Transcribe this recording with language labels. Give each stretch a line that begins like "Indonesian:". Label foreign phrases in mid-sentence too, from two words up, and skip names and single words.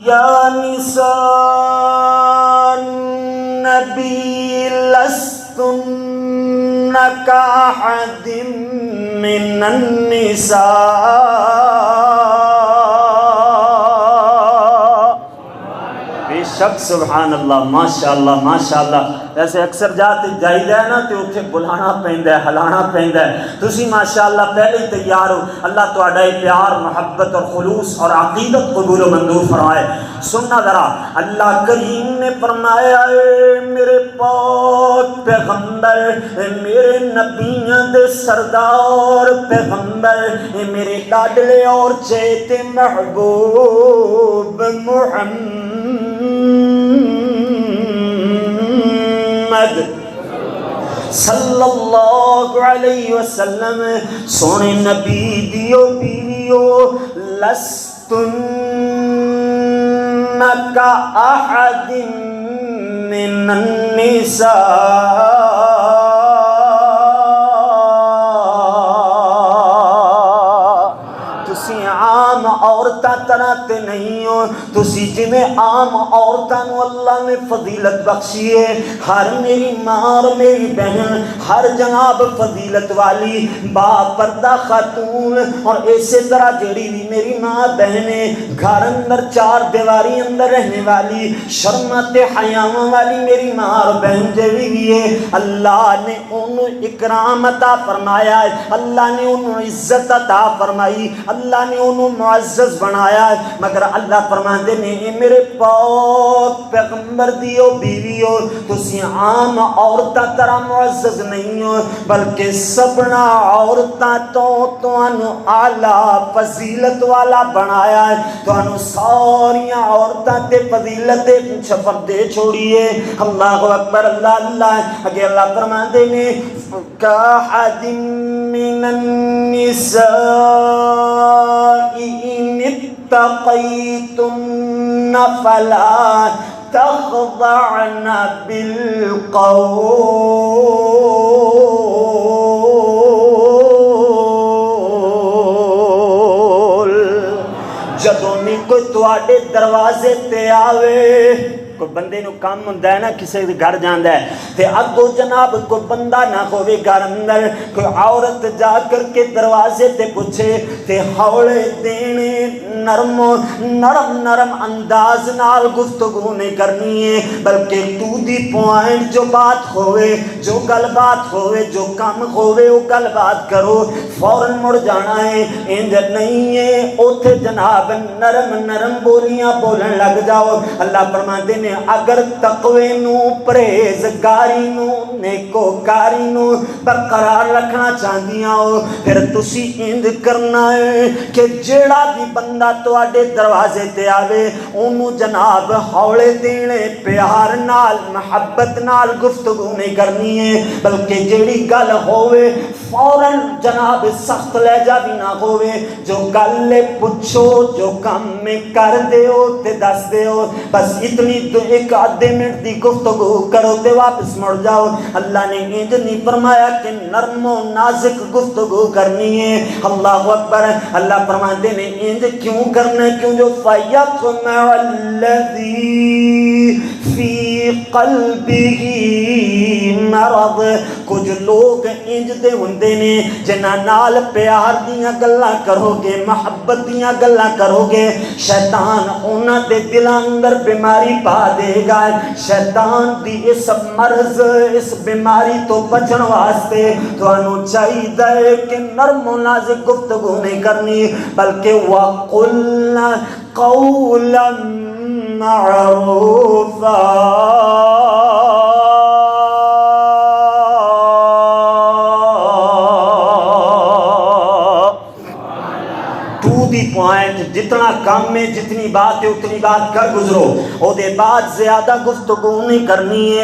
Arabic: یا نساء النبی لستن کأحد من النساء. بے شک سبحان اللہ ماشاء اللہ ماشاء اللہ.
Punjabi: ویسے اکثر جاتے جائیدا ہے نا تے اوتھے بلانا پیندا ہے ہلانا پیندا ہے. تسی ماشاءاللہ پہلے ہی تیار ہو. اللہ تہاڈا پیار محبت اور خلوص اور عقیدت قبول و منظور فرمائے. سننا ذرا اللہ کریم نے فرمایا اے میرے پاک پیغمبر، اے میرے نبیاں دے سردار پیغمبر، اے میرے لاڈلے اور چیتے محبوب محمد صلی اللہ علیہ وسلم. سونے نبی دیو بیویو
Arabic: لستن کأحد من النساء.
Punjabi: تسی عام عورتاں طرح تے نہیں ہو. تسی جویں عام عورتاں نو اللہ نے فضیلت بخشی ہے، ہر میری ماں اور میری بہن ہر جناب فضیلت والی با پردہ خاتون، اور اسی طرح جڑی بھی میری ماں بہنیں گھر اندر چار دیواری اندر رہنے والی شرمت حیاواں والی میری ماں اور بہن جڑی بھی ہے، اللہ نے انہوں اکرام عطا فرمایا ہے، اللہ نے انہوں عزت عطا فرمائی، اللہ نے انہوں معزز بنایا ہے. مگر اللہ فرماندے نے اے میرے پاک پیغمبر دیو بیویو تسی عام عورتاں طرح معزز نہیں ہو، بلکہ سبنا عورتاں تو تانوں اعلیٰ فضیلت والا بنایا ہے. تانوں ساریاں عورتاں تے فضیلت شفق دے چھوڑیے.
Arabic: اللہ اکبر اللہ اللہ.
Punjabi: اگے اللہ فرماندے نے
Arabic: کأحد من النساء إن اتقيتن فلا تخضعن بالقول.
Punjabi: جدوں بھی کوئی تواڈے دروازے تے آوے، کوئی بندے نو کام ہوندا ہے نا کسی دے گھر جاندا ہے تے اگوں جناب کوئی بندہ نہ ہوے گھر اندر، کوئی عورت جا کر کے دروازے تے پوچھے تے ہولے دینے نرم نرم نرم انداز نال گفتگو نہیں کرنی ہے، بلکہ
English: to the point
Punjabi: جو بات ہوئے، جو گل بات ہوئے، جو کام ہوئے وہ گل بات کرو. فوراً مڑ جانا ہے انج نہیں ہے اوتھے جناب نرم نرم بولیاں بولن لگ جاؤ. اللہ فرماندے نے اگر تقوی نو پرہیزگاری نو نیکوکاری نو برقرار رکھنا چاہندیاں ہو پھر تسی انج کرنا ہے کہ جیڑا بھی بندہ تواڈے دروازے تے آوے اونوں جناب ہولے دینے پیار نال محبت نال گفتگو نہیں کرنی ہے، بلکہ جیڑی گل ہوئے فوراً جناب سخت لہجہ بھی نہ ہوئے. جو گل پوچھو جو کام میں کر دیو تے دس دیو، بس اتنی تو ایک آدھے منٹ دی گفتگو کرو تے واپس مڑ جاؤ. اللہ نے انج نہیں فرمایا کہ نرم و نازک گفتگو کرنی ہے.
Arabic: اللہ اکبر.
Punjabi: اللہ فرماتے نے انج کیوں کرنا ہے؟ کیوں جو
Arabic: فَيَطْمَعَ الَّذِي فِي قَلْبِهِ مَرَض.
Punjabi: کچھ لوگ انج دے ہوندے نے جنہاں نال پیار دیاں گلاں کرو گے، محبت دیاں گلاں کرو گے، شیطان انہاں دے دلاں اندر بیماری پا دے گا. شیطان دی اس مرض اس بیماری تو بچن واسطے تانوں چاہیے کہ نرم و نازک گفتگو نہیں کرنی، بلکہ
Arabic: وَقُلْنَا قَوْلًا مَعْرُوفًا.
Punjabi: پوائنٹ جتنا کام میں جتنی بات ہے اتنی بات کر گزرو، او دے بعد زیادہ گفتگو نہیں کرنی ہے.